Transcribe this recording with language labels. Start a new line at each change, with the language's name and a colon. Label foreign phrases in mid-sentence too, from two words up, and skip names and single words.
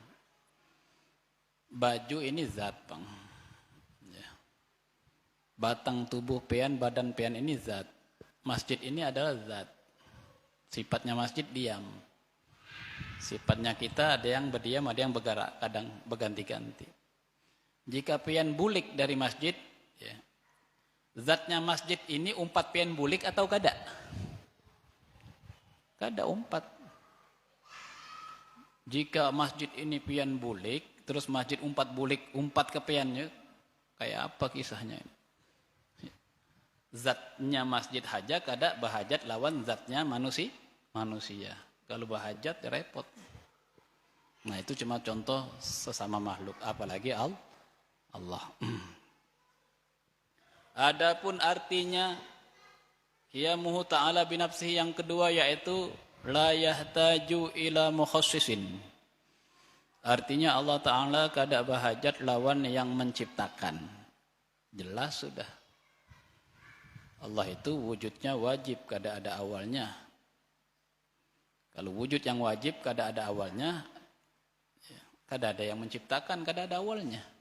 Indonesian: Baju ini zat bang. Ya.
Banjar: Batang tubuh pian, badan pian ini zat.
Indonesian: Masjid ini adalah zat. Sifatnya masjid diam. Sifatnya kita ada yang berdiam, ada yang bergerak, kadang berganti-ganti.
Banjar: Jika pian bulik dari masjid, ya, Zatnya masjid ini umpat pian bulik atau kada? Kada umpat. Jika masjid ini pian bulik, terus masjid umpat bulik, umpat ke piannya, kayak apa kisahnya ini? Zatnya masjid haja kada bahajat lawan zatnya manusia. Kalau bahajat ya repot.
Indonesian: Nah itu cuma contoh sesama makhluk, apalagi Allah. Adapun artinya
Arabic: قيامه تعالى بنفسه
Indonesian: yang kedua yaitu
Arabic: لا يحتاج إلى مخصص.
Banjar: Artinya Allah Ta'ala kada bahajat lawan yang menciptakan.
Indonesian: Jelas sudah.
Banjar: Allah itu wujudnya wajib, kada ada awalnya. Kalau wujud yang wajib kada ada awalnya, kada ada yang menciptakan, kada ada awalnya.